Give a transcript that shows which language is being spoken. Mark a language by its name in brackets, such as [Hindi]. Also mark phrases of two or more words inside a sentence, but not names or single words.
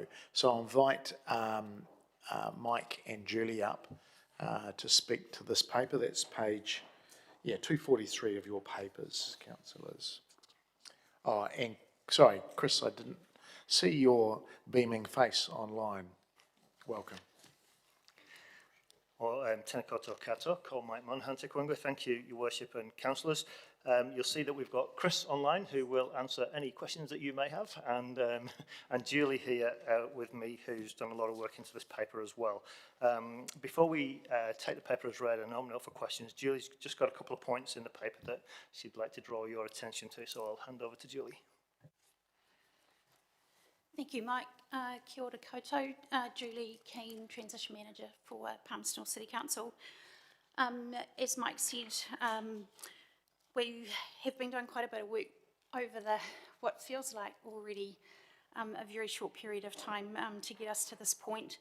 [English] So I'll invite Mike and Julie up to speak to this paper. That's page 243 of your papers, councillors. Oh, and sorry, Chris, I didn't see your beaming face online. Welcome. Well, [Māori] tēnā koutou katoa, ko Mike Munhunter Kwinga. [English] Thank you, Your Worship and councillors. You'll see that we've got Chris online who will answer any questions that you may have, and Julie here with me, who's done a lot of work into this paper as well. Before we take the paper as read and open it up for questions, Julie's just got a couple of points in the paper that she'd like to draw your attention to, so I'll hand over to Julie. Thank you, Mike. [Māori] Kia ora koutou. [English] Julie Keane, Transition Manager for Palmerston North City Council. As Mike said, we have been doing quite a bit of work over what feels like already a very short period of time to get us to this point.